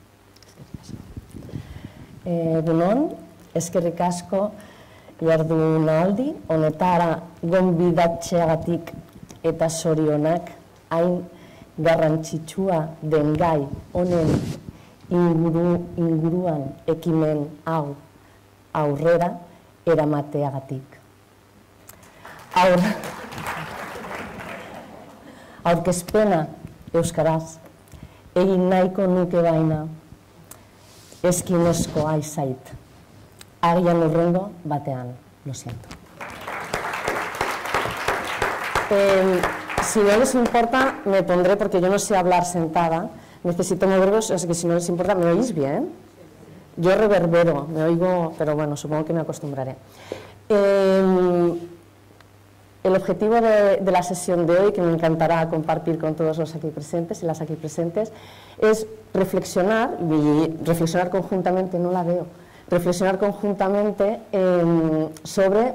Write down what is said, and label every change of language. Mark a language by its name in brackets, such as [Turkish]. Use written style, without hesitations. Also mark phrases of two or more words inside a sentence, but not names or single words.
[Basque] Egunon, eskerrik asko jardunaldi, honetara gonbidatzeagatik eta zorionak hain garrantzitsua den gai honen inguruan ekimen hau aurrera eramateagatik. Aurkezpena euskaraz egin nahiko nuke baina eskinezko aizait. Agian urrengo batean, [Spanish] lo siento. Si no les importa, me pondré, porque yo no sé hablar sentada, necesito moverlos, así que si no les importa, ¿me oís bien? Yo reverbero, me oigo, pero bueno, supongo que me acostumbraré. El objetivo de la sesión de hoy, que me encantará compartir con todos los aquí presentes y las aquí presentes, es reflexionar, y reflexionar conjuntamente, no la veo, reflexionar conjuntamente sobre